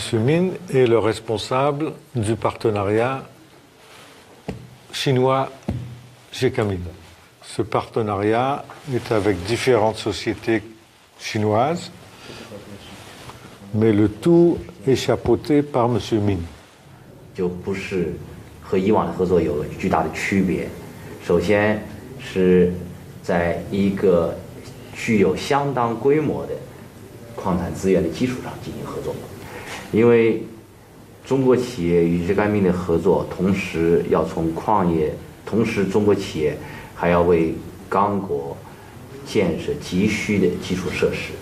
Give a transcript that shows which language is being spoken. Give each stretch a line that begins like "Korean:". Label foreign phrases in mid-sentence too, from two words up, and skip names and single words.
French: Min est le responsable du partenariat chinois GECAMIN. Ce partenariat est avec différentes sociétés chinoises, mais le tout est chapeauté par M. Min.
Chinese: 就不是和以往的合作有巨大的区别。首先是在一个具有相当规模的矿产资源的基础上进行合作，因为中国企业与GECAMIN的合作，同时要从矿业，同时中国企业还要为刚果建设急需的基础设施。